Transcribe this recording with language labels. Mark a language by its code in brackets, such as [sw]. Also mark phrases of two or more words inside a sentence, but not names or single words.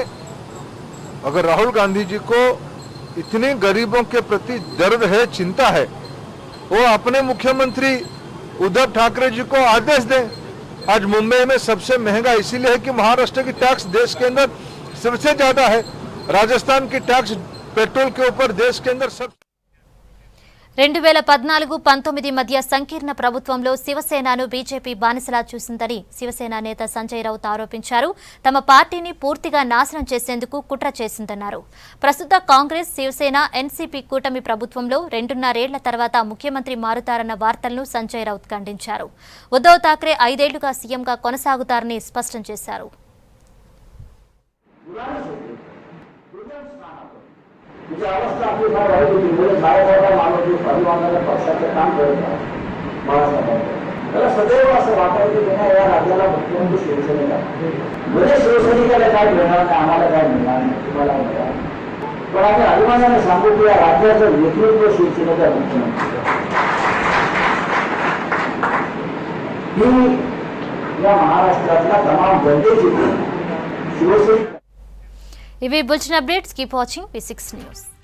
[hi] अगर राहुल गांधी जी को इतनी गरीबों के प्रति दर्द है, चिंता है, वो अपने मुख्यमंत्री उद्धव ठाकरे जी को आदेश दें। आज मुंबई में सबसे महंगा इसीलिए है कि महाराष्ट्र की टैक्स देश के अंदर सबसे ज्यादा है, राजस्थान की टैक्स पेट्रोल के ऊपर देश के अंदर सब। [te] 2014-19 మధ్య సంకీర్ణ ప్రభుత్వంలో శివసేనను బీజేపీ బానిసలా చూసిందని శివసేన నేత సంజయ్ రౌత్ ఆరోపించారు. తమ పార్టీని పూర్తిగా నాశనం చేసేందుకు కుట్ర చేసిందన్నారు. ప్రస్తుత కాంగ్రెస్, శివసేన, ఎన్సీపీ కూటమి ప్రభుత్వంలో 2.5 ఏళ్ల తర్వాత ముఖ్యమంత్రి మారుతారన్న వార్తలను సంజయ్ రౌత్ ఖండించారు. ఉద్దవ్ ఠాక్రే 5 ఏళ్లుగా సీఎంగా కొనసాగుతారని స్పష్టం చేశారు. [mr] म्हणजे अवस्था आपली फार वाईट होती. म्हणजे बाळासाहेब मानवती परिवाराला पक्षाचं काम करत आहे बाळासाहेब. त्याला सदैव असं वाटायचं की नाही या राज्याला मुख्यमंत्री शिवसेनेला म्हणजे शिवसैनिकाला काय मिळणार नाही, आम्हाला काय मिळणार नाही, तुम्हाला मिळणार. पण आम्ही अभिमानाने सांगू की या राज्याचं नेतृत्व शिवसेनेचा मुख्यमंत्री ही या महाराष्ट्रातल्या तमाम जनतेची शिवसेना. [te] ఇవి [en] bulletin updates. keep watching [te] V6 న్యూస్.